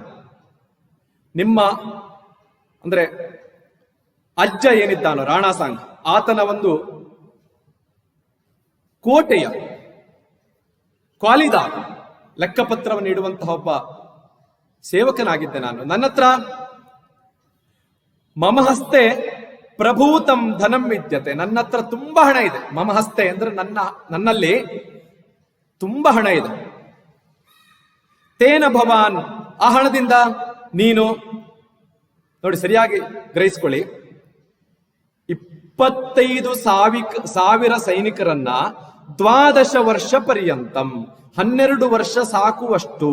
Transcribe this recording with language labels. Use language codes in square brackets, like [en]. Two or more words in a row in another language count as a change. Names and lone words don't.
[kn] ನಿಮ್ಮ ಅಂದ್ರೆ ಅಜ್ಜ ಏನಿದ್ದಾನೋ ರಾಣಾ ಸಾಂಗ್, ಆತನ ಒಂದು ಕೋಟೆಯ ಕ್ವಾಲಿದಾರ್ ಲೆಕ್ಕಪತ್ರವನ್ನು ಇಡುವಂತಹ ಒಬ್ಬ ಸೇವಕನಾಗಿದ್ದೆ ನಾನು. ನನ್ನ ಹತ್ರ [sa] ಮಮ ಹಸ್ತೆ ಪ್ರಭೂತಂ ಧನಂ ವಿದ್ಯತೆ, [kn] ನನ್ನ ಹತ್ರ ತುಂಬಾ ಹಣ ಇದೆ. [sa] ಮಮ ಹಸ್ತೆ [kn] ಅಂದ್ರೆ ನನ್ನಲ್ಲಿ ತುಂಬಾ ಹಣ ಇದೆ. [sa] ತೇನ ಭವಾನ್, [kn] ಆ ಹಣದಿಂದ ನೀನು ನೋಡಿ ಸರಿಯಾಗಿ ಗ್ರಹಿಸ್ಕೊಳ್ಳಿ, 25,000 ಸೈನಿಕರನ್ನ 12 ವರ್ಷ ಪರ್ಯಂತಂ, 12 ವರ್ಷ ಸಾಕುವಷ್ಟು.